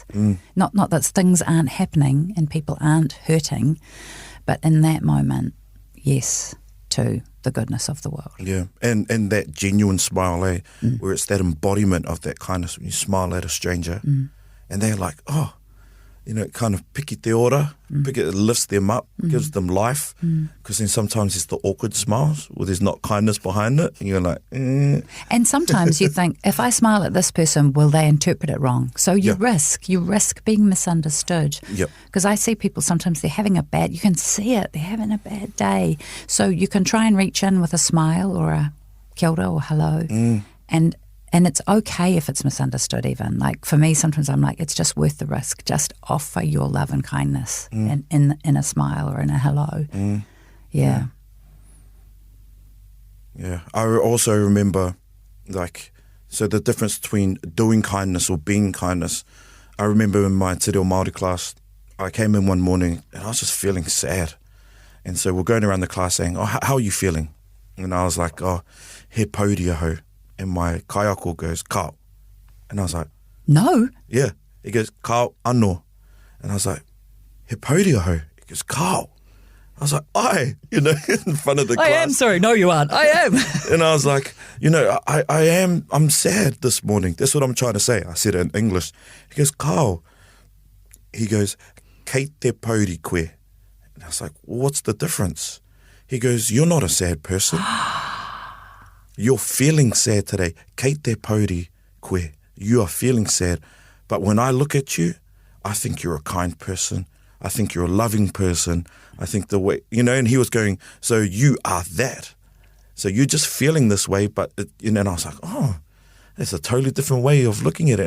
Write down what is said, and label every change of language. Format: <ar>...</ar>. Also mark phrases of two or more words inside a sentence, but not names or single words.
<en>Not that things aren't happening and people aren't hurting, but in that moment, yes, to the goodness of the world. Yeah, and that genuine smile, where it's that embodiment of that kindness when you smile at a stranger and they're like, oh, it kind of</en> <mi>piki te ora,</mi> <en>it lifts them up, gives them life, because then sometimes it's the awkward smiles where there's not kindness behind it, and you're like, And sometimes you think, if I smile at this person, will they interpret it wrong? So you risk being misunderstood. Because I see people, sometimes they're having you can see it, they're having a bad day. So you can try and reach in with a smile or a</en> <mi>kia ora</mi> <en>or hello, and it's okay if it's misunderstood even. Like for me, sometimes I'm like, it's just worth the risk. Just offer your love and kindness in a smile or in a hello. Yeah. I also remember, so the difference between doing kindness or being kindness. I remember in my Te Reo Māori class, I came in one morning and I was just feeling sad. And so we're going around the class saying, oh, how are you feeling? And I was like,</en> <mi>oh, he pauria hau.</mi> <en>And my kaiako goes, kao. And I was like, no. Yeah. He goes,</en> <mi>kao anō.</mi> <en>And I was like,</en> <mi>he pauria hau.</mi> <en>He goes,</en> <mi>kao.</mi> <en>I was like, in front of the class. I am sorry. No, you aren't. I am. And I was like, I'm sad this morning. That's what I'm trying to say. I said it in English. He goes, kao. He goes,</en> <mi>kei te pauri koe.</mi> <en>And I was like, well, what's the difference? He goes, you're not a sad person. You're feeling sad today.</en> <mi>Kei te pauri koe.</mi> <en>You are feeling sad. But when I look at you, I think you're a kind person. I think you're a loving person. I think the way, and he was going, so you are that. So you're just feeling this way, but, and I was like, oh, that's a totally different way of looking at it.</en>